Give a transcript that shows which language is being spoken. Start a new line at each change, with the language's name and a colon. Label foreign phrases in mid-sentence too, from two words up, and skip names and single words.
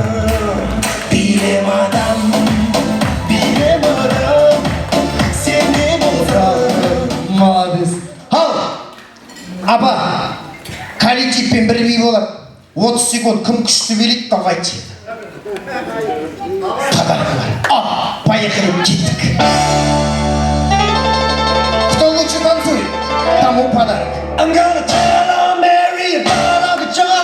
Kazakh: Билем адам, сендей болсын. Молодец. Ал, апа, коллективпен бірмей болады. 30 секунд кім күшті билейді, давайте. Подарка бар. Ал, поехали, кеттік.
Russian: Кто лучше танцует, тому подарок.
English: I'm gonna tell on Mary about all the joy.